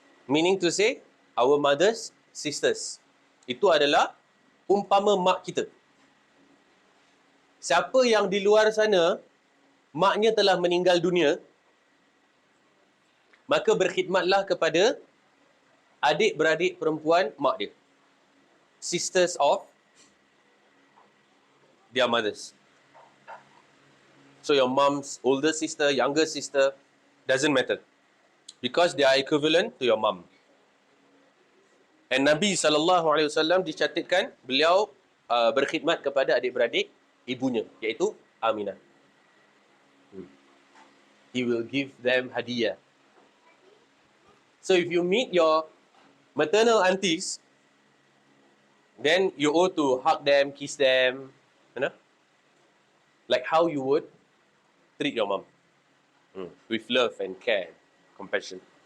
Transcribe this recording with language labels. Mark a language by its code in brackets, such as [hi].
[en] Meaning to say, our mothers, sisters. [ms] Itu adalah umpama mak kita. Siapa yang di luar sana, maknya telah meninggal dunia, maka berkhidmatlah kepada adik-beradik perempuan mak dia. [en] Sisters of their mothers. So your mom's older sister, younger sister, doesn't matter. Because they are equivalent to your mom. [ms] And Nabi SAW dicatatkan beliau berkhidmat kepada adik-beradik ibunya, iaitu Aminah. [en] He will give them hadiah. So if you meet your maternal aunties, then you ought to hug them, kiss them, you know? Like how you would treat your mom. With love and care, compassion.